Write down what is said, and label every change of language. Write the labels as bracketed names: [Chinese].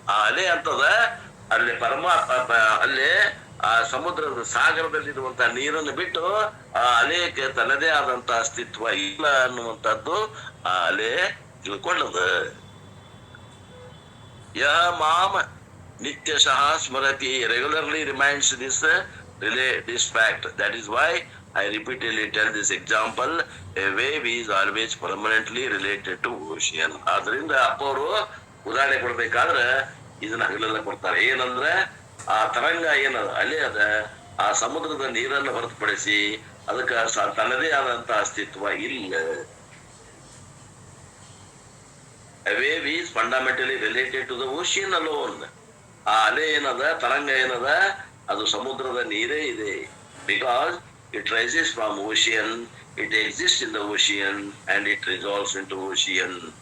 [Kannada] ಆ ಅಲೆ ಅಂತದ ಅಲ್ಲಿ ಪರಮಾತ್ಮ, ಅಲ್ಲಿ ಆ ಸಮುದ್ರದ ಸಾಗರದಲ್ಲಿರುವಂತ ನೀರನ್ನು ಬಿಟ್ಟು ಆ ಅಲೆಗೆ ತನ್ನದೇ ಆದಂತ ಅಸ್ತಿತ್ವ ಇಲ್ಲ ಅನ್ನುವಂಥದ್ದು ಆ ಅಲೆ ತಿಳ್ಕೊಳ್ಳದ. [Sanskrit] ಯಹ ಮಾಮ ನಿತ್ಯಶಃ ಸ್ಮರತಿ, [English] Regularly reminds this fact. That is why I repeatedly tell this example, a wave is always permanently related to ocean. [Kannada] ಆದ್ರಿಂದ ಅಪ್ಪವರು ಉದಾಹರಣೆ ಕೊಡ್ಬೇಕಾದ್ರೆ ಇದನ್ನ ಹಗಲೆಲ್ಲ ಕೊಡ್ತಾರೆ. ಏನಂದ್ರೆ ಆ ತರಂಗ ಏನದ ಅಲೆ ಅದ, ಆ ಸಮುದ್ರದ ನೀರನ್ನು ಹೊರತುಪಡಿಸಿ ಅದಕ್ಕೆ ತನ್ನದೇ ಆದಂತ ಅಸ್ತಿತ್ವ ಇಲ್ಲ. [English] A wave is fundamentally related to the ocean alone. [Kannada] ಆ ಅಲೆ ಏನದ, ತರಂಗ ಏನದ, ಅದು ಸಮುದ್ರದ ನೀರೇ ಇದೆ. [English] Because it rises from ocean, it exists in the ocean and it resolves into ocean.